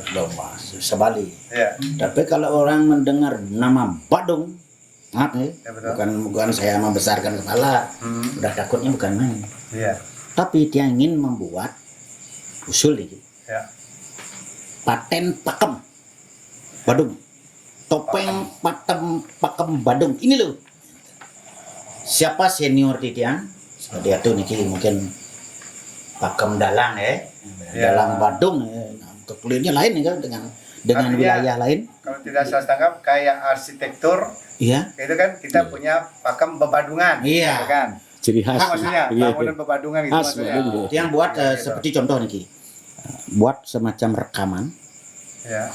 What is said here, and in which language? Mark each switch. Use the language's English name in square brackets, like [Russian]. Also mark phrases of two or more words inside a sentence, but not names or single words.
[Indonesian] Lomba sebali. Ya. Tapi kalau orang mendengar nama Badung, maaf nih, Ya, betul. bukan saya membesarkan kepala, udah takutnya bukan main. Iya. Tapi dia ingin membuat usul nih, Ya. paten pakem Badung, topeng pakem Badung. Ini loh. Siapa senior Titian? Dia tuh Niki mungkin pakem dalang Ya. dalang Badung. Kekulirnya lain nih kan dengan Artinya, wilayah lain. Kalau tidak salah tangkap kayak arsitektur, Iya. itu kan kita punya pakem bebadungan, Iya. gitu kan? Ciri khas. Nah, maksudnya Iya. bangunan bebadungan gitu Khas, maksudnya. betul. Yang buat Gitu. seperti contoh Niki, buat semacam rekaman, Ya.